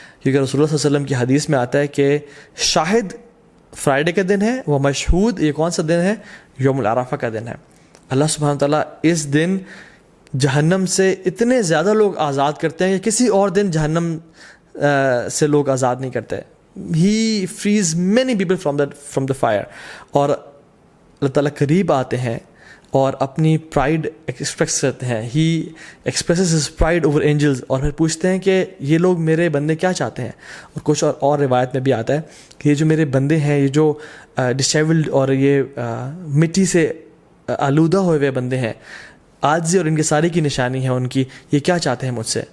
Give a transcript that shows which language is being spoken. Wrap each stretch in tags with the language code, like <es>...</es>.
<ur>کیونکہ رسول اللہ صلی اللہ علیہ وسلم کی حدیث میں آتا ہے کہ شاہد فرائیڈے کا دن ہے, وہ مشہود یہ کون سا دن ہے؟ یوم العرفہ کا دن ہے. اللہ سبحانہ تعالیٰ اس دن جہنم سے اتنے زیادہ لوگ آزاد کرتے ہیں کہ کسی اور دن جہنم سے لوگ آزاد نہیں کرتے.</ur> <en>He frees many people from the fire.</en> <ur>اور اللہ تعالیٰ قریب آتے ہیں اور اپنی پرائڈ ایکسپریس کرتے ہیں.</ur> <en>he expresses his pride over angels,</en> <ur>اور پھر پوچھتے ہیں کہ یہ لوگ میرے بندے کیا چاہتے ہیں. اور کچھ اور روایت میں بھی آتا ہے کہ یہ جو میرے بندے ہیں, یہ جو ڈسیبلڈ اور یہ مٹی سے آلودہ ہوئے ہوئے بندے ہیں, عاجزی اور ان کے ساری کی نشانی ہے ان کی, یہ کیا چاہتے ہیں مجھ سے.</ur>